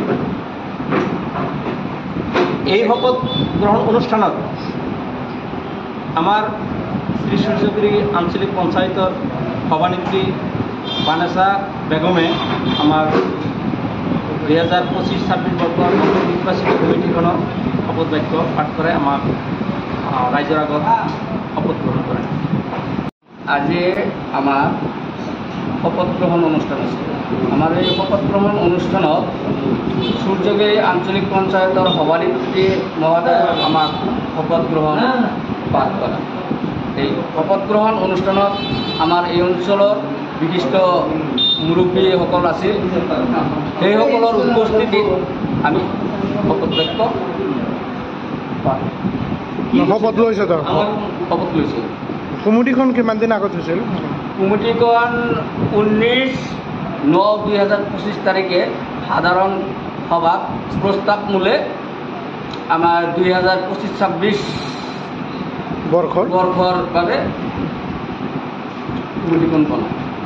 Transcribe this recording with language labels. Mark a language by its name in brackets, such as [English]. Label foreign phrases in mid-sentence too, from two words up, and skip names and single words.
[Assamese] এই শপথ গ্রহণ অনুষ্ঠানত আমার শ্রী সূর্যগিরি আঞ্চলিক পঞ্চায়েতৰ সভানেত্রী বানেছা বেগমে আমার 2025-26 বর্ষর নির্বাচিত কমিটিখনৰ শপথ বাক্য পাঠ করে আমার রাইজৰ আগত শপথ গ্রহণ করে। আজি আমার শপথ গ্রহণ অনুষ্ঠান আছে। আমার এই শপথ গ্রহণ অনুষ্ঠানত সূর্যগিরি আঞ্চলিক পঞ্চায়েতৰ সভানেত্রী মহোদয় আমাক শপথ গ্রহণ পাঠ করে। এই শপথ গ্রহণ অনুষ্ঠানত আমার এই অঞ্চলৰ বিশিষ্ট মুৰব্বীসকল আছে। সেইসকলৰ উপস্থিতিত আমি শপথ বাক্য শপত লৈছে। শপত লৈছোঁ। কমিটিখন কিমান দিন আগত হৈছিল? কমিটিখন 19/9/2025 তারিখে সাধারণ সভা প্রস্তাব মূলে আমার 2025-26 বর্ষর বাবে কমিটিখন বনায়।